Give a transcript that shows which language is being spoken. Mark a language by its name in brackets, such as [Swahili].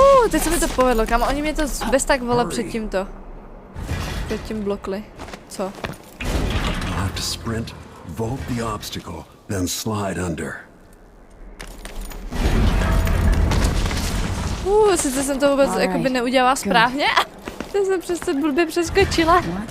[Czech] Teď se mi to povedlo, kam oni mě to bez tak vole před tím blokli. Co? [English] Have to sprint, vault the obstacle, then slide under. [Czech] Sice jsem to vůbec jakoby neudělala správně. To jsem přece blbě přeskočila.